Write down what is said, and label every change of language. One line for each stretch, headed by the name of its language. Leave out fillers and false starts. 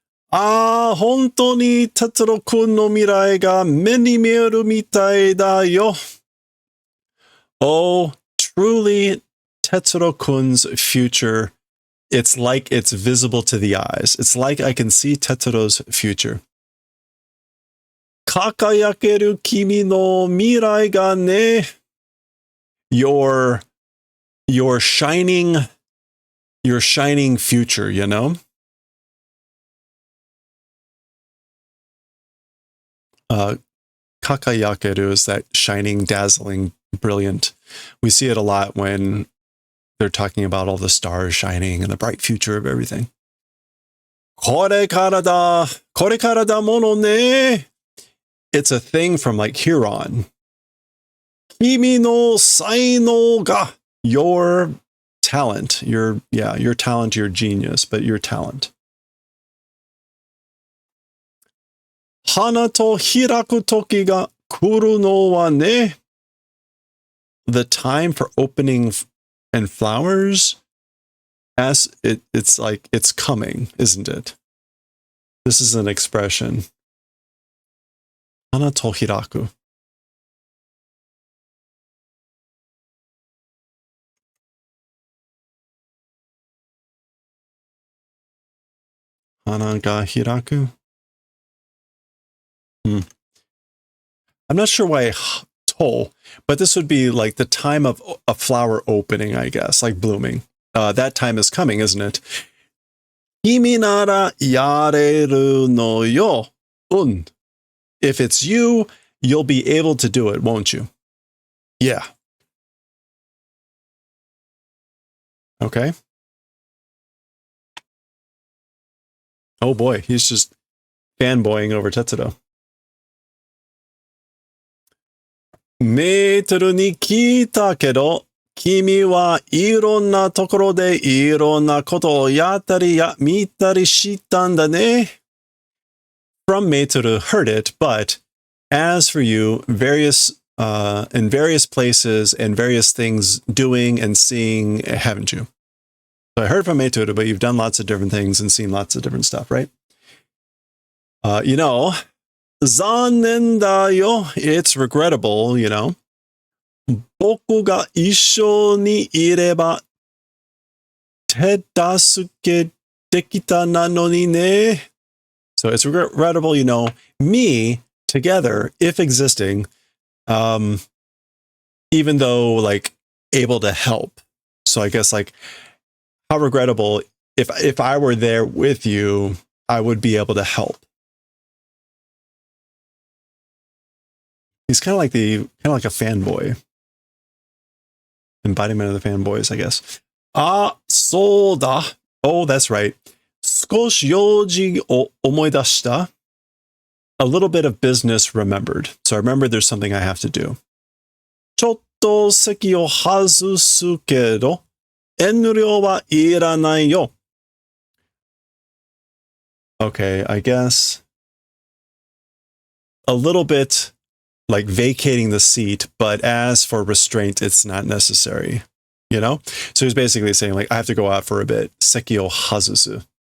Japanese: 本当に達郎くんの未来が目に見えるみたいだよ.
English: Oh, truly, Tetsuro-kun's future, it's like it's visible to the eyes. It's like I can see Tetsuro's future.
Japanese: 輝ける君の未来がね.
English: Your shining future, you know? Kakayakeru is that shining, dazzling, brilliant. We see it a lot when they're talking about all the stars shining and the bright future of everything.
Japanese: これからだものね.
English: It's a thing from like here on.
Japanese: 君の才能が.
English: Your talent, your talent, your genius, but your talent.
Japanese: 花と開く時が来るのはね.
English: The time for opening and flowers, it's like it's coming, isn't it? This is an expression. 花と開く.
Japanese: Hana ga hiraku?
English: I'm not sure why to, but this would be like the time of a flower opening, I guess, like blooming. That time is coming, isn't it?
Japanese: Kimi nara yareru no yo.
English: If it's you, you'll be able to do it, won't you? Yeah. Okay. Oh boy, he's just fanboying over Tetsuro.
Japanese: メートルに聞いたけど、君はいろんなところでいろんなことをやったり見たりしたんだね.
English: From Meitoru heard it, but as for you, in various places and various things doing and seeing, haven't you? So I heard from Meitoru, but you've done lots of different things and seen lots of different stuff, right? You know,
Japanese: 残念だよ.
English: It's regrettable, you know.
Japanese: 僕が一緒にいれば手助けできたなのにね.
English: So it's regrettable, you know, me together, if existing, even though like able to help. So I guess like how regrettable if I were there with you, I would be able to help. He's kind of like a fanboy. Embodiment of the fanboys, I guess.
Japanese: そうだ.
English: Oh, that's right.
Japanese: 少し用事を思い出した.
English: A little bit of business remembered. So I remember there's something I have to do.
Japanese: ちょっと席を外すけど、遠慮はいらないよ.
English: Okay, I guess a little bit like vacating the seat, but as for restraint, it's not necessary. you know? So he's basically saying, like, I have to go out for a bit. Seki o hazusu.